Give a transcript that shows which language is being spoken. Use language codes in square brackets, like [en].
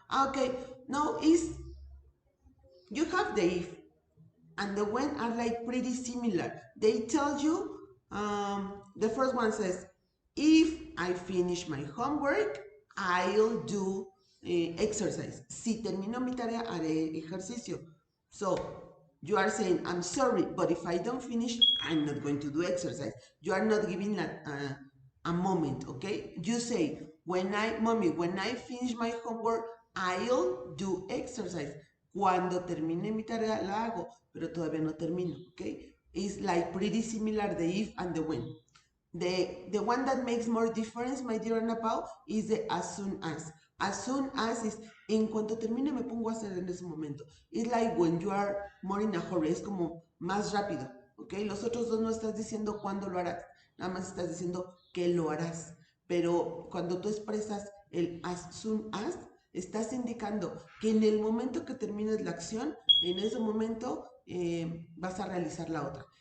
[en] Okay, no, you have the if and the when are like pretty similar. They tell you, the first one says, if I finish my homework, I'll do exercise. [es] Si termino mi tarea, haré ejercicio. [en] So you are saying, I'm sorry, but if I don't finish, I'm not going to do exercise. You are not giving a moment, okay? You say, mommy, when I finish my homework, I'll do exercise. [es] Cuando termine mi tarea, la hago, pero todavía no termino, okay? [en] It's like pretty similar, the if and the when. The one that makes more difference, my dear Ana Pao, is the as soon as. As soon as is, [es] en cuanto termine me pongo a hacer en ese momento. [en] It's like when you are more in a hurry, [es] es como más rápido, [en] ¿ok? [es] Los otros dos no estás diciendo cuándo lo harás, nada más estás diciendo que lo harás. Pero cuando tú expresas el as soon as, estás indicando que en el momento que termines la acción, en ese momento vas a realizar la otra.